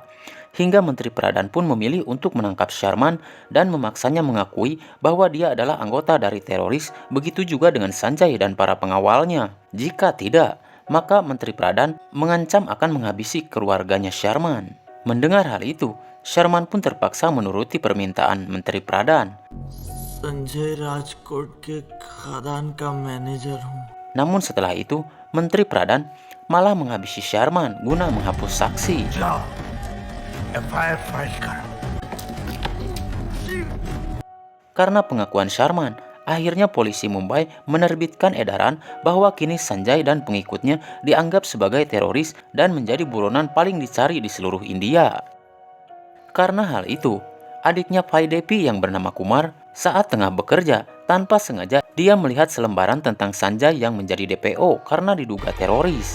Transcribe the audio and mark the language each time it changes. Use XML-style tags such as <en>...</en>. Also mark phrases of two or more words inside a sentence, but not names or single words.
<id>Hingga Menteri Pradhan pun memilih untuk menangkap Sharman dan memaksanya mengakui bahwa dia adalah anggota dari teroris, begitu juga dengan Sanjay dan para pengawalnya. Jika tidak, maka Menteri Pradhan mengancam akan menghabisi keluarganya Sharman. Mendengar hal itu, Sharman pun terpaksa menuruti permintaan Menteri Pradhan.</id> <hi>संजय राजकोट के खदान का मैनेजर हूँ.</hi> <id>Namun setelah itu, Menteri Pradhan malah menghabisi Sharman guna menghapus saksi.</id> <hi>जाओ</hi> <en>FIR file</en> <hi>करो.</hi> <id>Karena pengakuan Sharman, akhirnya polisi Mumbai menerbitkan edaran bahwa kini Sanjay dan pengikutnya dianggap sebagai teroris dan menjadi buronan paling dicari di seluruh India. Karena hal itu, adiknya Vaidehi yang bernama Kumar saat tengah bekerja, tanpa sengaja dia melihat selembaran tentang Sanjay yang menjadi DPO karena diduga teroris.</id>